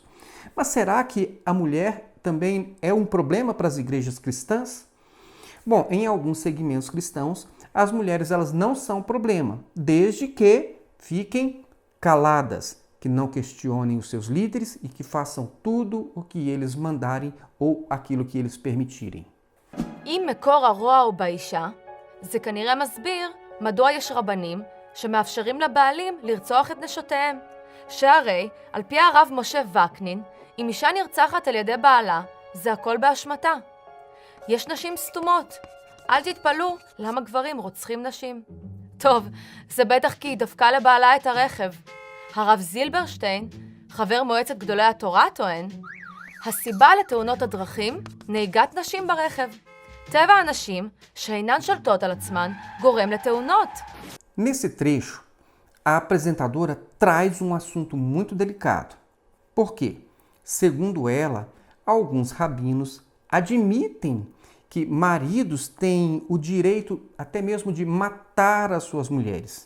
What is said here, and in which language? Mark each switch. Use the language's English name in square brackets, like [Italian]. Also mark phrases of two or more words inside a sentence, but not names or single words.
[Portuguese] Mas será que a mulher também é um problema para as igrejas cristãs? Bom, em alguns segmentos cristãos, as mulheres elas não são problema, desde que fiquem caladas, que não questionem os seus líderes e que façam tudo o que eles mandarem ou aquilo que eles permitirem. [Hebrew] אם מקור הרוע הוא באישה, זה כנראה מסביר מדוע יש רבנים שמאפשרים לבעלים לרצוח את נשותיהם. שהרי, על פי הרב משה וקנין, אם אישה נרצחת על ידי בעלה, זה הכל באשמתה. יש נשים סתומות. אל תתפלאו למה גברים רוצחים נשים. טוב, זה בטח כי היא דפקה לבעלה את הרכב. הרב זילברשטיין, חבר מועצת גדולי התורה, טוען, הסיבה לתאונות הדרכים, נהיגת נשים ברכב. טבע הנשים, שאינן שולטות על עצמן, גורם לתאונות. [Portuguese] Nesse trecho, a apresentadora traz um assunto muito delicado. Por quê? Segundo ela, alguns rabinos admitem que maridos têm o direito até mesmo de matar as suas mulheres.